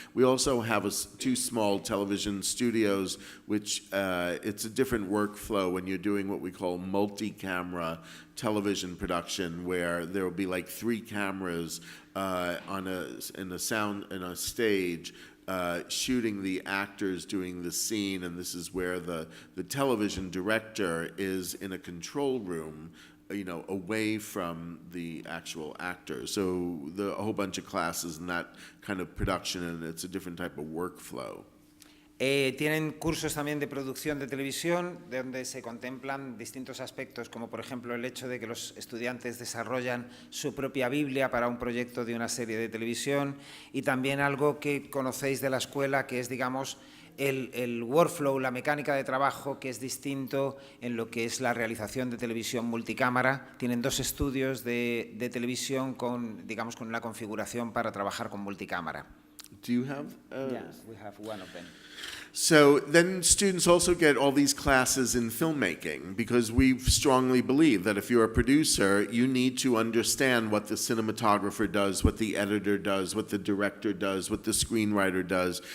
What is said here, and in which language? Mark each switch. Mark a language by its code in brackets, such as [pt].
[en] We also have two small television studios, which it's a different workflow when you're doing what we call multi-camera television production, where there will be like 3 cameras in a stage, shooting the actors doing the scene, and this is where the television director is in a control room, you know, away from the actual actors. So a whole bunch of classes in that kind of production, and it's a different type of workflow. [es] Tienen cursos también de producción de televisión, donde se contemplan distintos aspectos, como por ejemplo el hecho de que los estudiantes desarrollan su propia Biblia para un proyecto de una serie de televisión, y también algo que conocéis de la escuela, que es, digamos, el workflow, la mecánica de trabajo, que es distinto en lo que es la realización de televisión multicámara. Tienen 2 estudios de televisión con, digamos, con una configuración para trabajar con multicámara. [en] Do you have? Yes, we have one of them. So then students also get all these classes in filmmaking, because we strongly believe that if you're a producer, you need to understand what the cinematographer does, what the editor does, what the director does, what the screenwriter does.